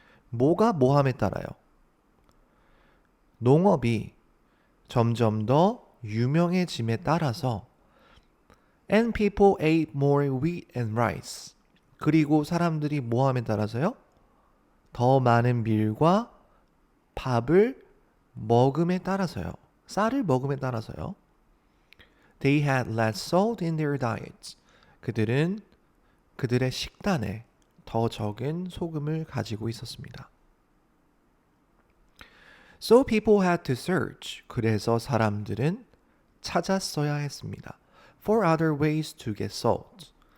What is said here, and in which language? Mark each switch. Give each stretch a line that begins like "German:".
Korean: 뭐가 뭐함에 따라요? 농업이 점점 더 유명해짐에 따라서
English: and people ate more wheat and rice.
Korean: 그리고 사람들이 뭐함에 따라서요? 더 많은 밀과 밥을 먹음에 따라서요. 쌀을 먹음에 따라서요.
English: They had less salt in their diets.
Korean: 그들은 그들의 식단에 더 적은 소금을 가지고 있었습니다.
English: So people had to search.
Korean: 그래서 사람들은 찾았어야 했습니다.
English: For other ways to get salt.